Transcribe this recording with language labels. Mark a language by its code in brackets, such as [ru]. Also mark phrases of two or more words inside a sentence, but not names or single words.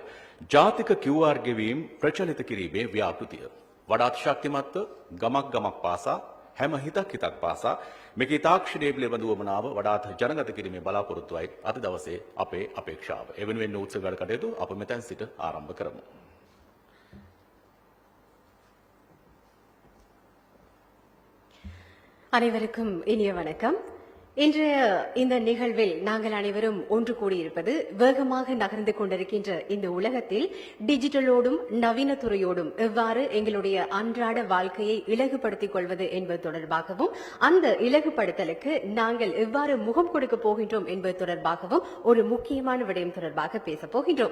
[si] ජාතික QR ගෙවීම් ප්‍රචලිත කිරීමේ ව්‍යාපෘතිය. වඩාත් ශක්තිමත්ව ගමක් පාසා හැම හිතක් පාසා මේකේ තාක්ෂණයේ පිළිබඳ වමනාව වඩාත් ජනගත කිරීමේ බලාපොරොත්තුවයි අද දවසේ අපේ අපේක්ෂාව. ඒ වෙනුවෙන් උත්සව වැඩ කටයුතු අප මෙතෙන් සිට ආරම්භ කරමු. [ta] அனைவருக்கும் இனிய வணக்கம். இன்றைய இந்த நிகழ்வில் நாங்கள் அனைவரும் ஒன்று கூடியிருப்பது வேகமாக நகர்ந்து கொண்டிருக்கின்ற இந்த உலகத்தில் டிஜிட்டலோடும் நவீன துறையோடும் எவ்வாறு எங்களுடைய அன்றாட வாழ்க்கையை இலகுபடுத்திக் கொள்வது என்பது தொடர்பாகவும் அந்த இலகுபடுத்தலுக்கு நாங்கள் எவ்வாறு முகம் கொடுக்க போகின்றோம் என்பது தொடர்பாகவும் ஒரு முக்கியமான விடயம் தொடர்பாக பேச போகின்றோம்.